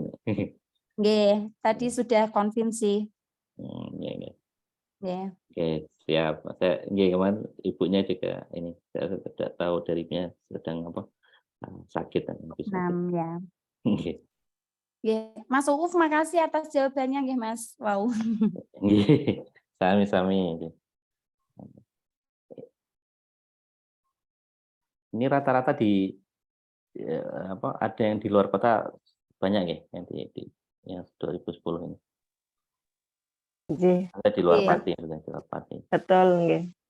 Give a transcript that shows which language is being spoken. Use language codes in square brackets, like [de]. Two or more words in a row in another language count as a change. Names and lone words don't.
[id] Nggih, tadi sudah konfirmasi. Nggih. Oke, siap. Saya nggih kemarin ibunya juga ini saya tidak tahu darinya sedang apa sakit dan ya. Nggih. Mas Uuf, makasih atas jawabannya nggih, Mas. Wow. Nggih, sami-sami. Ini rata-rata di apa ada yang di luar kota banyak ya yang di yang 2010 ini. Nggih. Ada di luar Pati, di luar Pati. Betul nggih.